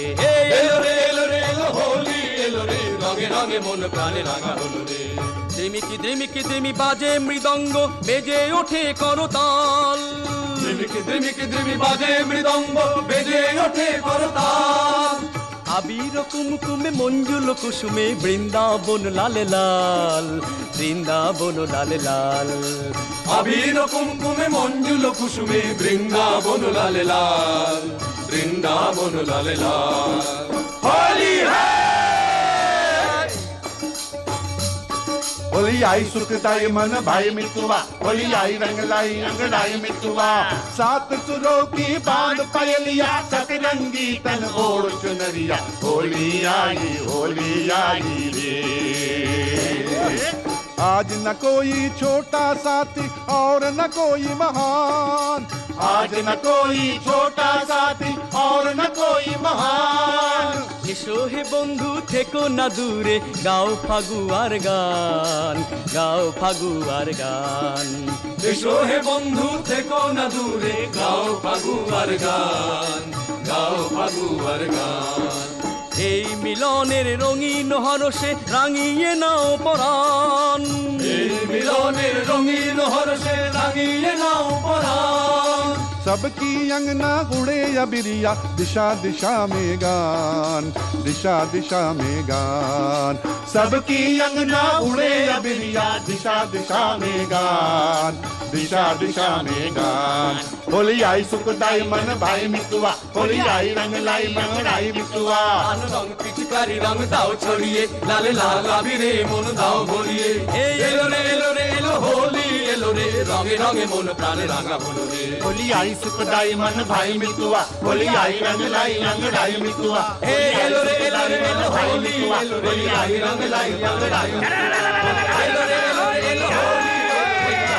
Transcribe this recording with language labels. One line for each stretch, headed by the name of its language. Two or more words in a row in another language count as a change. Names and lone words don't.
Bangla: এলো রে এলো হোলি এলো রে, রঙে রঙে মন প্রাণে রাঙা হলো রে। দ্রিমিকি দ্রিমি বাজে মৃদঙ্গ, বেজে ওঠে করতাল। দ্রিমি বাজে মৃদঙ্গ, বেজে ওঠে করতাল। আবির কুমকুমে মঞ্জুল কুসুমে বৃন্দাবন লালে লাল, বৃন্দাবন লালে লাল। আবির কুমকুমে মঞ্জুল কুসুমে বৃন্দাবন লালে লাল, বৃন্দাবন লালে লাল। হোলি
Hindi: होली आई सुखदाई मन भाई मितुआ, होली आई रंग लाई अंगड़ाई मितुआ। सात सुरों की बांध पायलिया सतरंगी तन ओढ़ चुनरिया होली आई रे। आज न कोई छोटा साथी और न कोई महान, आज न कोई छोटा साथी और न कोई महान।
Bangla: এসো হে বন্ধু থেকো না দূরে, গাও ফাগুয়ার গান, গাও ফাগুয়ার গান। এসো হে বন্ধু থেকো না দূরে, গাও ফাগুয়ার গান, গাও ফাগুয়ার গান। এই মিলনের রঙিন হরষে রাঙিয়ে নাও পরাণ, এই মিলনের রঙিন হরষে রাঙিয়ে নাও পরাণ।
Hindi: सबकी अंगना उड़े अबिरिया, दिशा दिशा में गान, दिशा दिशा में गान। सबकी अंगना उड़े अबिरिया, दिशा दिशा में गान, दिशा दिशा में गान। होली आई सुखदाई मन भाई मितुआ, होली आई रंग लाई मंगड़ाई मितुआ।
Bangla: আনো রং পিচকারি রং দাও ছড়িয়ে, লাল লাল আবিরে মন দাও ভরিয়ে। এই এলো রে এলো হোলি এলো রে, রঙে রঙে মন প্রাণে রাঙা হলো রে।
Hindi: होली आई सुखदाई मन भाई मितुआ, होली आई रंग लाई अंगड़ाई मितुआ।
Bangla: এই এলো রে এলো হোলি এলো রে, রঙে রঙে
Hindi: लाई अंगड़ाई।
Bangla: এলো রে এলো হোলি